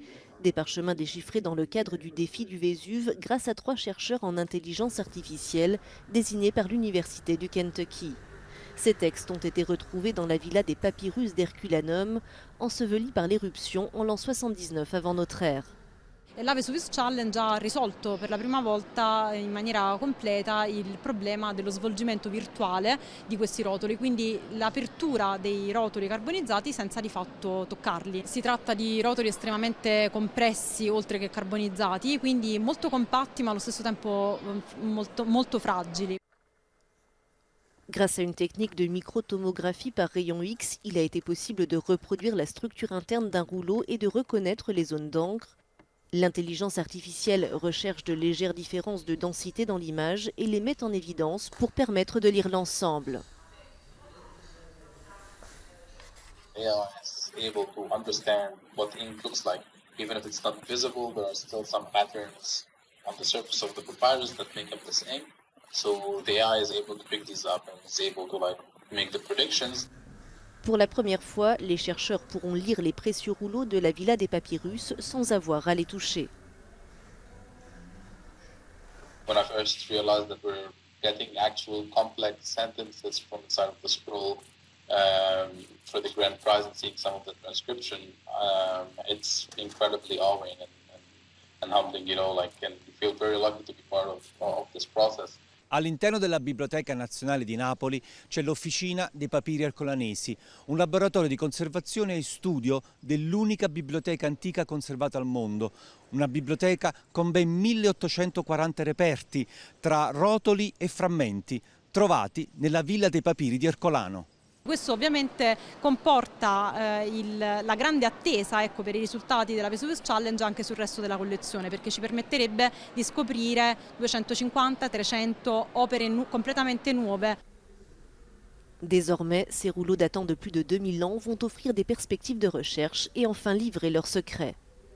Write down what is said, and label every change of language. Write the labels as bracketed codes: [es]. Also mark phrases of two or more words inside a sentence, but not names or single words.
[fr] Des parchemins déchiffrés dans le cadre du défi du Vésuve grâce à 3 chercheurs en intelligence artificielle désignés par l'Université du Kentucky. Ces textes ont été retrouvés dans la villa des papyrus d'Herculanum, ensevelis par l'éruption en l'an 79 avant notre ère. [it] La Vesuvius Challenge ha risolto per la prima volta in maniera completa il problema dello svolgimento virtuale di questi rotoli, quindi l'apertura dei rotoli carbonizzati senza di fatto toccarli. Si tratta di rotoli estremamente compressi oltre che carbonizzati, quindi molto compatti ma allo stesso tempo molto fragili. [fr] Grâce à une technique de microtomographie par rayon X, il a été possible de reproduire la structure interne d'un rouleau et de reconnaître les zones d'encre. L'intelligence artificielle recherche de légères différences de densité dans l'image et les met en évidence pour permettre de lire l'ensemble. [en] AI is able to understand what ink looks like. Even if it's not visible, there are still some patterns on the surface of the papyrus that make up this ink. So the AI is able to pick these up and is able to make the predictions. [fr] Pour la première fois, les chercheurs pourront lire les précieux rouleaux de la Villa des Papyrus sans avoir à les toucher. [en] When I first realized that we're getting actual complex sentences from inside of the scroll for the grand prize and seeing some of the transcription, it's incredibly awing and humbling, and we feel very lucky to be part of this process. [it] All'interno della Biblioteca Nazionale di Napoli c'è l'Officina dei Papiri Ercolanesi, un laboratorio di conservazione e studio dell'unica biblioteca antica conservata al mondo. Una biblioteca con ben 1840 reperti tra rotoli e frammenti trovati nella Villa dei Papiri di Ercolano. Questo ovviamente comporta la grande attesa per i risultati della Vesuvius Challenge anche sul resto della collezione, perché ci permetterebbe di scoprire 250-300 opere completamente nuove. [fr] Désormais, ces rouleaux datant de plus de 2000 ans vont offrir des perspectives de recherche et enfin livrer leurs secrets.